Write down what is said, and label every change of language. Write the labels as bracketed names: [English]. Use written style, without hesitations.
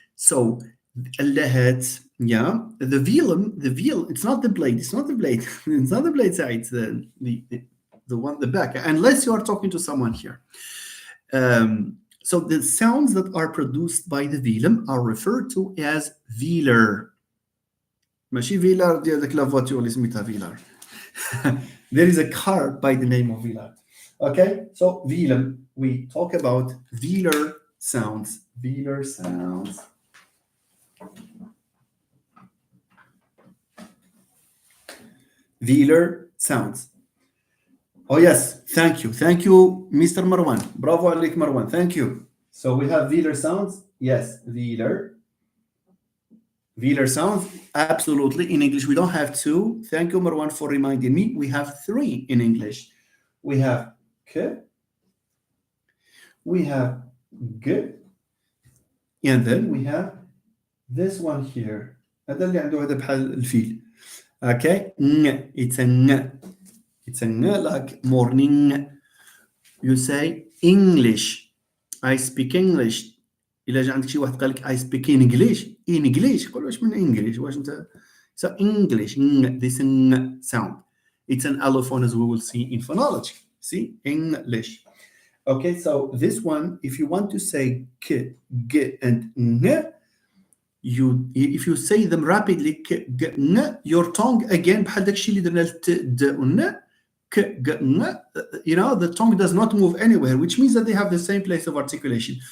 [English] So اللهات, yeah, the velum, it's not the blade, it's not the blade side, it's the one, the back, unless you are talking to someone here. So the sounds that are produced by the velum are referred to as velar. [Arabic] ماشي فيلار ديال داك لا فواتور اللي سميتها فيلار. [English] There is a car by the name of Velar. Okay, so velum, we talk about velar sounds. Velar sounds. Velar sounds. Oh yes, thank you, Mr. Marwan. Bravo عليك Marwan, thank you. So we have velar sounds. Yes, velar. Velar sounds, absolutely. In English, we don't have two. Thank you, Marwan, for reminding me. We have three in English. We have k, we have g, and then we have this one here. [Arabic] هذا اللي عنده هذا بحال الفيل. [English] Okay, ng. It's a ng. It's a ng like morning. You say English. I speak English. [Arabic] إلا جا عندك شي واحد قال لك [English] I speak in English [Arabic] قول واش من English واش انت. [English] So English, this sound, it's an allophone as we will see in phonology. See, English. Okay, so this one, if you want to say k, g, and ng, if you say them rapidly, k, g, ng, your tongue again [Arabic] بحال داكشي اللي درنا [English] ت, d, n, k, g, ng, you know, the tongue does not move anywhere, which means that they have the same place of articulation.